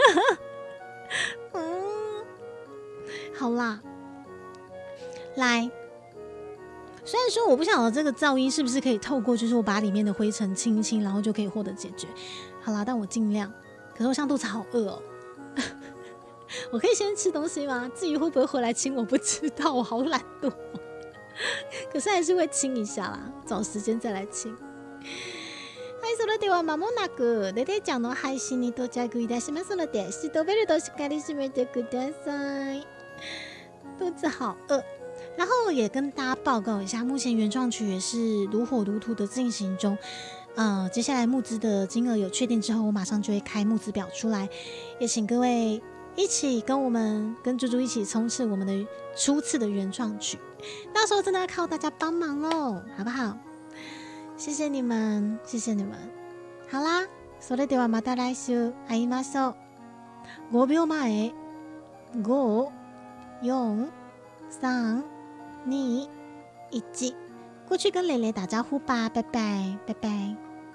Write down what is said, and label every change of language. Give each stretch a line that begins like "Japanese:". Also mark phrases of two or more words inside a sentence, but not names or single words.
Chinese: 好啦，来，虽然说我不晓得这个噪音是不是可以透过，就是我把里面的灰尘清一清，然后就可以获得解决。好啦，但我尽量。可是我现在肚子好饿哦。我可以先吃东西吗？至于会不会回来亲我不知道，我好懒惰。可是还是会亲一下啦，找时间再来亲。
Japanese: はい、それでは間もなくレデちゃんの配信に到着いたしますので、シートベルトしっかり締めてください。
Chinese: 肚子好饿，然后也跟大家报告一下，目前原创曲也是如火如荼的进行中。接下来募资的金额有确定之后，我马上就会开募资表出来，也请各位一起跟猪猪一起冲刺我们的初次的原创曲，到时候真的要靠大家帮忙喽，好不好？谢谢你们，谢谢你们。好啦，
Japanese: それではまた来週会いましょう。5 秒前、5、4、3、2、1，
Chinese: 过去跟蕾蕾打招呼吧，拜拜，拜拜。